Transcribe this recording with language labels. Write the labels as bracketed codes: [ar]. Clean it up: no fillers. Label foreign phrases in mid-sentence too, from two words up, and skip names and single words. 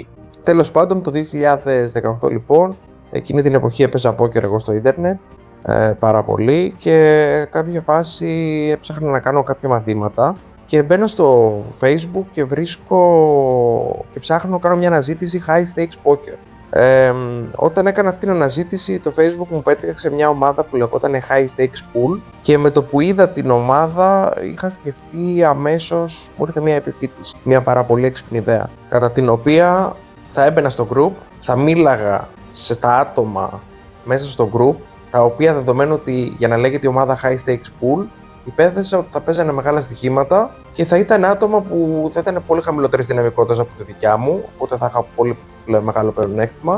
[el] Τέλος πάντων, το 2018 λοιπόν, εκείνη την εποχή έπαιζα πόκερ εγώ στο ίντερνετ πάρα πολύ και κάποια φάση έψαχνα να κάνω κάποια μαθήματα και μπαίνω στο Facebook και βρίσκω και ψάχνω να κάνω μια αναζήτηση [en] high stakes poker. [el] Όταν έκανα αυτή την αναζήτηση, το Facebook μου πέτυχε μια ομάδα που λεγόταν High Stakes Pool και με το που είδα την ομάδα είχα σκεφτεί αμέσως, μου ήρθε μια επιφύτηση, μια πάρα πολύ έξυπνη ιδέα, κατά την οποία θα έμπαινα στο group, θα μίλαγα στα άτομα μέσα στο group, τα οποία, δεδομένου ότι για να λέγεται η ομάδα High Stakes Pool, υπέθεσα ότι θα παίζανε μεγάλα στοιχήματα και θα ήταν άτομα που θα ήταν πολύ χαμηλότερης δυναμικότητας από τη δικιά μου, οπότε θα είχα πολύ μεγάλο πλεονέκτημα.